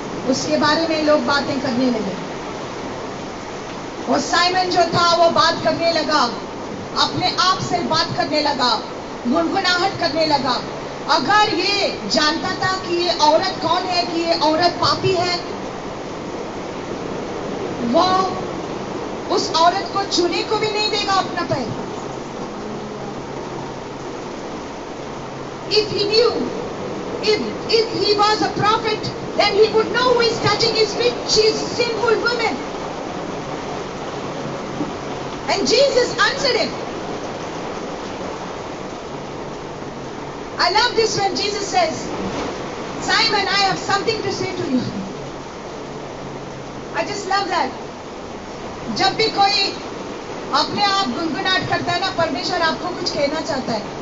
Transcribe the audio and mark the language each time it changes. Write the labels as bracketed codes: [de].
[hi] उसके बारे में लोग बातें करने लगे. और साइमन जो था वो बात करने लगा, अपने आप से बात करने लगा, गुनगुनाहट करने लगा. अगर ये जानता था कि ये औरत कौन है, कि ये औरत पापी है, वो उस औरत को छूने को भी नहीं देगा अपना पैर. [en] If he knew, if he was a prophet, then he would know who is touching his feet. She is a sinful woman. And Jesus answered him. I love this when Jesus says, Simon, I have something to say to you. I just love that. [hi] जब भी कोई अपने आप गुनगुनाहट करता है ना, परमेश्वर आपको कुछ कहना चाहता है.